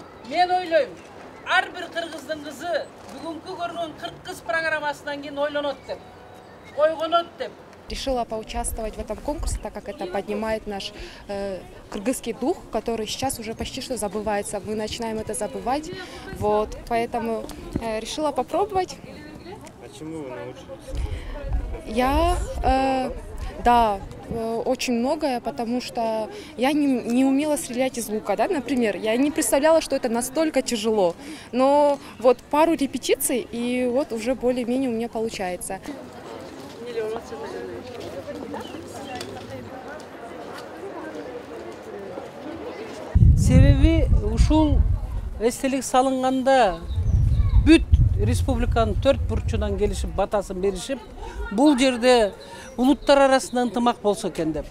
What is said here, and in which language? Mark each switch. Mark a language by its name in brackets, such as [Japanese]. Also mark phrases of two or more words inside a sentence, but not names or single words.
[Kyrgyz] Мен ойлойм, ар бир кыргыздын кызы бүгүнкү көргөн 40 кыз программасынан кийин ойлонот деп, койгонот деп. [Russian] Решила поучаствовать в этом конкурсе, так как это поднимает наш кыргызский дух, который сейчас уже почти что забывается. Мы начинаем это забывать, вот, поэтому решила попробовать. А чему вы научились? Да, очень многое, потому что я не умела стрелять из лука, да, например. Я не представляла, что это настолько тяжело. Но вот пару репетиций, и вот уже более-менее у меня получается. [Kyrgyz] Себеби ушул эстелик салынганда бүт республиканын 4 бурчунан келишип батасын беришип, бул жерде улуттар арасында ынтымак болсо экен деп.